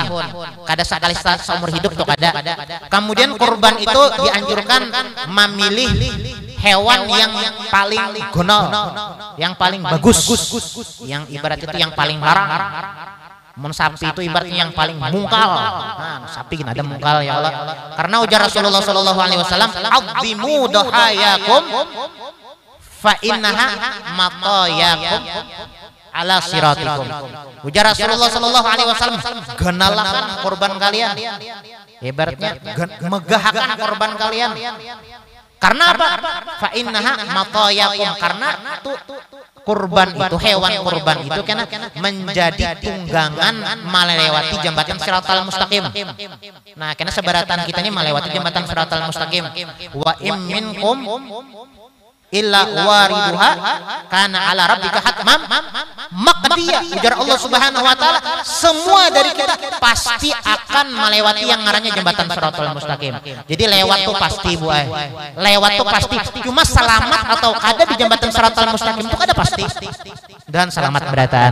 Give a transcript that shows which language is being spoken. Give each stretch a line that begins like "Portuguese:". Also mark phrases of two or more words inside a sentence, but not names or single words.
Banjar: Kada sekali seumur hidup tuh kada. Kemudian kurban itu dianjurkan memilih hewan yang paling gonol, yang paling bagus, yang ibarat itu yang paling larang. Mun sapi itu ibaratnya yang paling mungkal. Nah, sapi gini ada mungkal ya Allah. Karena ujar
Arabic: Rasulullah صلى الله عليه وسلم عظموا ضحاياكم فإنها مطاياكم على صراطكم."
Banjar: Ujar Rasulullah
Arabic: صلى الله عليه وسلم,
Banjar: genalakan korban kalian. Ibaratnya megahakan korban kalian. Karena apa?
Arabic: فإنها مطاياكم,
Banjar: karena kurban itu, hewan kurban itu karena menjadi tunggangan melewati jembatan Shiratal Mustaqim. Nah, karena sebaratan kita ini melewati jembatan Shiratal Mustaqim.
Arabic: وإن منكم إلا واردها كان على ربك حتما مقضيا.
Banjar: Ujar Allah
Arabic: سبحانه وتعالى,
Banjar: semua dari kita pasti akan melewati yang ngarannya jembatan Shiratal Mustaqim. Jadi lewat tuh pasti Bu. Lewat tuh pasti. Cuma selamat atau kada di jembatan Shiratal Mustaqim itu kada pasti. Dan selamat beratan.